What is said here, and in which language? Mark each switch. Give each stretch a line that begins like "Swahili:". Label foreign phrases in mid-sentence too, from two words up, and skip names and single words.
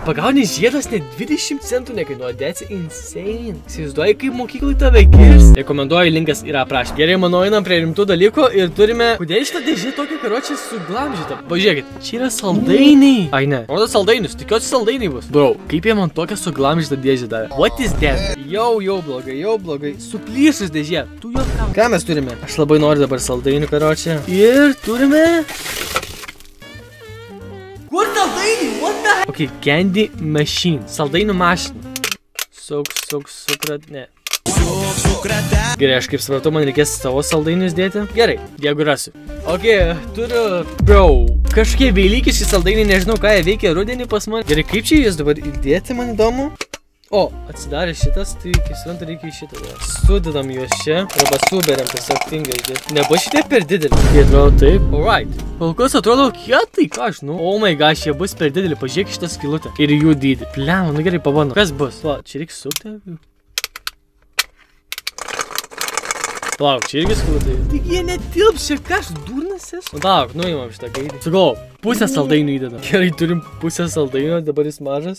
Lithuanian: Pagauni žiedas net 20 centų nekainuoja,
English: that's insane.
Lithuanian: Įsivaizduoji, kaip mokyklai tave girs. Rekomenduoju, linkas yra aprašymė. Gerai, manau, einam prie rimtų dalykų ir turime... Kodėl šitą dėžį tokia karočią suglamžyta? Pažiūrėkit, čia yra saldainiai. Ai ne, rodo saldainius, tikiuosi saldainiai bus. Bro, kaip jie man tokią suglamžytą dėžį davė?
English: What is that?
Lithuanian: Jau blogai. Suplyšus dėžė. Tu jo kam? Ką mes turime? Aš labai noriu dabar saldainių karočią. Ir turime... Kur saldainiai?
English: What the heck? Ok, candy machine.
Lithuanian: Saldainių mašina. Sukrat, ne. Gerai, aš kaip supratau, man reikės savo saldainius dėti. Gerai, jeigu rasiu. Ok, turiu... Bro, kažkokie vėlykiški saldainiai, nežinau, ką jie veikia rudenį pas man. Gerai, kaip čia jūs dabar įdėti, man įdomu? O, atsidarė šitas, tai kaip suprantu, reikia į šitą. Sudedam juos čia, arba suberiam tiesiog tingai įdėti. Neba šitie per didelį. Jie atrodo taip. Alright. Kol kas atrodo kietai, ką aš, nu.
English: Oh my gosh,
Lithuanian: jie bus per didelį. Pažiūrėk šitą skylutę. Ir jų dydį. Pliam, nu gerai, pabandom. Kas bus? Va, čia reikia sukti. Palauk, čia irgi skylutė. Tik jie netilps, čia ką aš durnas esu? Nu palauk, nuimam šitą gaidį. Sugalvau, pusę saldainių įdedam. Gerai, turim pusę saldainių, dabar jis mažas.